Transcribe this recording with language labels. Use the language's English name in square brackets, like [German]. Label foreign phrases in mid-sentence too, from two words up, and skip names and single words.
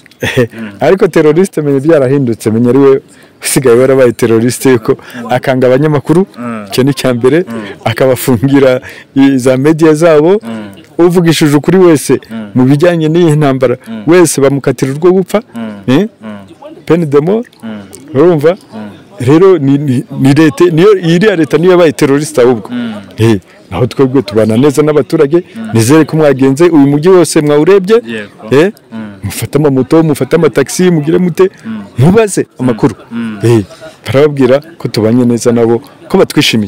[Kinyarwanda] ariko teroriste menye byarahindutse menye ariwe usigaye warabaye teroriste yuko akanga abanyamakuru cyo ni cyambere akabafungira za media zabo uvugishije ukuri wese mu bijyanye n'iyi ntambara wese bamukatira urwo gupfa [French] peine de mort [Kinyarwanda] urumva rero ni leta niyo iriya leta niyo yabaye teroriste ahubwo naho twebwe tubana neza n'abaturage nizere ko mwagenze uyu mujyi wose mwawurebye mufata amamoto mufata amataxi mugire mute mubaze amakuru barababwira ko tubanye neza nabo ko batwishimiye.